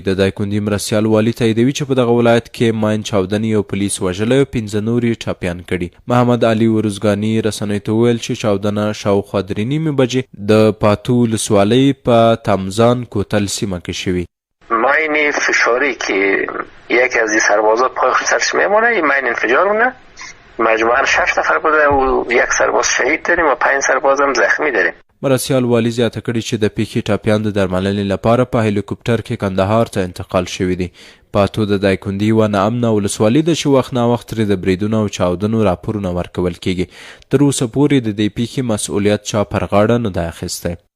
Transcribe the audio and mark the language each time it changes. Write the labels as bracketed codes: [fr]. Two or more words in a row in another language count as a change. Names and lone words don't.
[ps] د دایکندي مرستیال والي تاییدوي چې په دغه ولایت کې ماین چاودنې یو پولیس وژلی او 15 نور یې ټاپیان کړي. محمد علي ورزګاني رسنیو ته وویل چې چاودنه شاوخوا 3:30 بجې د پاتو ولسوالۍ په تمزان کوتل سیمه کې شوي. [fa] ماین فشاری که یکی از این سربازا پای خودش میمونه، این ماین انفجار مونه. مجموعاً 6 نفر بوده و یک سرباز شهید داریم و 5 سرباز هم زخمی داریم. [ps] مرستیال والی زیاته کړي چې د پیښې ټاپیان د درملنې لپاره په هلیکوپټر کې کندهار ته انتقال شوي دي. پاتو د دایکندي و ناامنه ولسوالي ده چې وخت ناوخت ترې د بریدونو او چاودنو راپورونه ورکول کیږي. تر اوسه پورې د دې پیښې مسؤلیت چا پر غاړه نه دی اخیستی.